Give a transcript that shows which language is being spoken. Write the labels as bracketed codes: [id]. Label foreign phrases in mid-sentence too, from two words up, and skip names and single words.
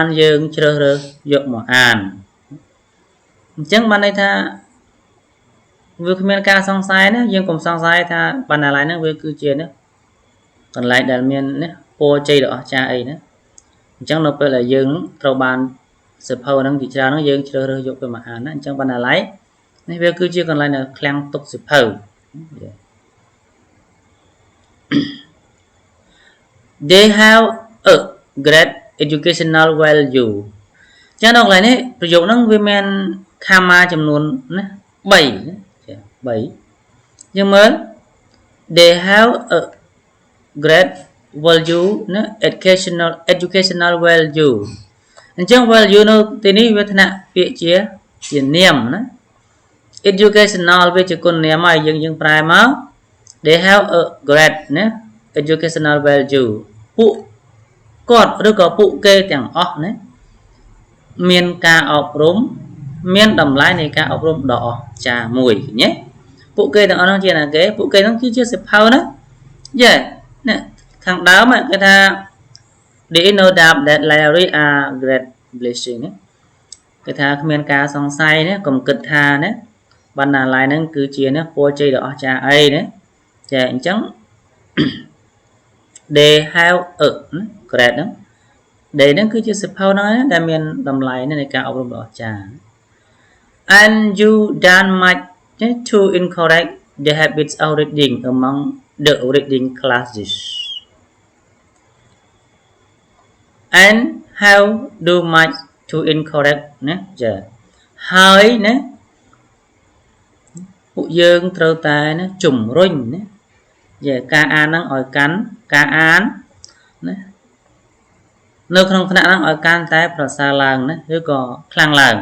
[km] យើងជ្រើសរើសយកមកអានអញ្ចឹងបានន័យថាវាគ្មានការសង្ស័យណាយើងកុំសង្ស័យថាបណ្ណាល័យហ្នឹងវាគឺជាណាកន្លែងដែលមានណាពរជ័យដ៏អស្ចារ្យអីណាអញ្ចឹងនៅពេលដែលយើងត្រូវបានសៀវភៅហ្នឹងជាច្រើនហ្នឹងយើងជ្រើសរើសយកទៅមកអានណាអញ្ចឹងបណ្ណាល័យនេះវាគឺជាកន្លែងដែលឃ្លាំងទុកសៀវភៅ [en] They have a great educational value [km] ចឹងនៅកន្លែងនេះប្រយោគហ្នឹងវាមានខាម៉ាចំនួនណា3ណា3យើងមើល [en] They have a great [km] value ណា [en] educational value [km] អញ្ចឹង value នៅទីនេះវាថ្នាក់ពាក្យជានាមណា educational វាជាគុណនាមហើយយើងប្រែមក [en] They have a great [km] ណា [en] educational value [km] ពួកគាត់ឬក៏ពួកគេទាំង អស់ណាមានការអប់រំមានតម្លៃនៃការអប់រំដ៏អស្ចារ្យមួយញ៉េពួកគេទាំងអស់នោះជាណាគេពួកគេហ្នឹងគឺជាសិភៅណាយ៉ាណាខាងដើមគេថា [en] There is no doubt that library are great blessing [km] ណាគេថាគ្មានការសង្ស័យណាកុំគិតថាណាបណ្ណាល័យហ្នឹងគឺជាណាពរជ័យដ៏អស្ចារ្យអីណាចាអញ្ចឹង [en] They have a great [km] ហ្នឹង They ហ្នឹងគឺជាសិភៅហ្នឹងដែលមានតម្លៃនៃការអប់រំដ៏អស្ចារ្យ [en] And you done much to encourage the habits of reading among the reading classes and how do much to encourage [km] ណាចាហើយណា ពួកយើងត្រូវតែណាជំរុញណាការអានហ្នឹងឲ្យកាន់ការអានណានៅក្នុងថ្នាក់ហ្នឹងឲ្យកាន់តែប្រសើរឡើងណាឬក៏ខ្លាំងឡើង